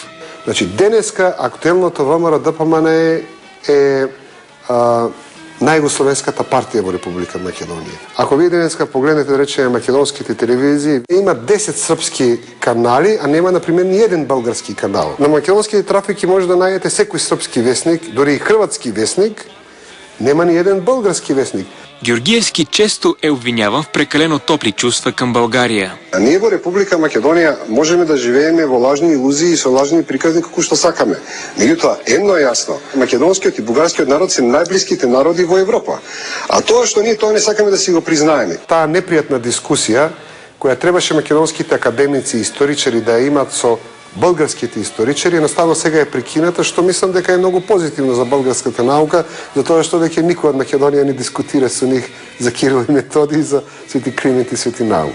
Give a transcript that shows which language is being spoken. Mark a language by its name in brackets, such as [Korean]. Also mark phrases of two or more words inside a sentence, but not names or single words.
[Macedonian] Значи, денеска актуелното ВМРО ДПМН е најгословенската партија во Република Македонија. Ако вие денеска погледнете, да речеме, македонските телевизии, има 10 српски канали, а нема, например, ни еден български канал. На македонските трафики може да најдете секој српски вестник, дори и хрватски вестник, нема ни еден български вестник. [Bulgarian] Георгиевски често е обвиняван в прекалено топли чувства към България. [Macedonian] А ние во Република Македонија можеме да живееме во лажни илузии и со лажни приказни како што сакаме. Меѓутоа, едно е јасно. Македонскиот и бугарскиот народ се најблиските народи во Европа. А тоа што ние тоа не сакаме да си го признаеме. Таа непријатна дискусија која требаше македонските академици и историчари да ја имат со българските историчари, едноставно сега е прекината, што мислам дека е многу позитивно за българската наука, затоа што веќе никој од Македонија не дискутира со нив за Кирил и Методий, за Свети Климент и Свети Наум.